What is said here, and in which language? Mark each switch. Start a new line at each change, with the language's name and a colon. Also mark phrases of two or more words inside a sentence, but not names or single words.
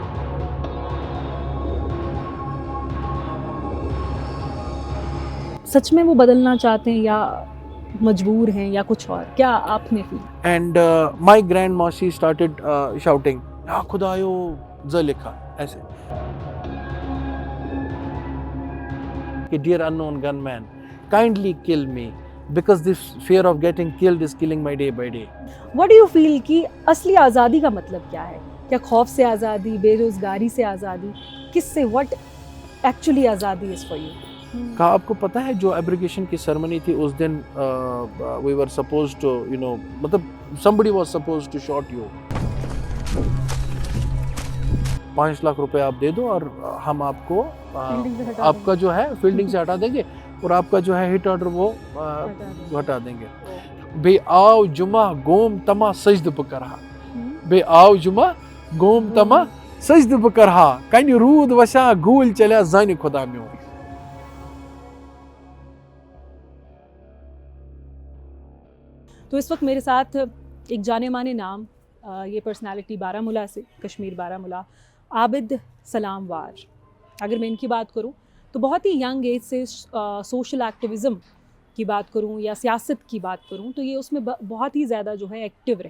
Hindi: सच में वो बदलना चाहते हैं या मजबूर हैं या कुछ और, क्या आपने फील?
English: and my grand mausi started shouting,
Hindi: या खुदायो ज लिखा ऐसे कि
English: dear unknown gunman kindly kill me because this fear of getting killed is killing my day by day. what do you feel
Hindi: कि असली आज़ादी का मतलब क्या है? क्या खौफ से आज़ादी, बेरोजगारी से आज़ादी, किससे?
English: what actually आज़ादी is for you?
Hindi: का आपको पता है जो एब्रिगेशन की सेरेमनी थी उस दिन
English: we were supposed to you know
Hindi: मतलब
English: somebody was supposed to shot you।
Hindi: 5 लाख रुपए आप दे दो और हम आपको फील्डिंग से हटा आपका जो है फील्डिंग से हटा देंगे और आपका जो है
English: hit order
Hindi: वो हटा देंगे।
Kashmiri: बे आओ जुमा गोम तमा सजद बकरहा, बे आओ जुमा गोम तमा सजद बकरहा, कन रूद वशा गूल चलिया जानी खुदा म्यो।
Hindi: तो इस वक्त मेरे साथ एक जाने माने नाम, ये पर्सनालिटी बारामूला से, कश्मीर बारामूला, आबिद सलाम वार। अगर मैं इनकी बात करूं तो बहुत ही
English: young age
Hindi: से
English: social activism
Hindi: की बात करूं या सियासत की बात करूं तो ये उसमें बहुत ही ज़्यादा जो है एक्टिव रहे।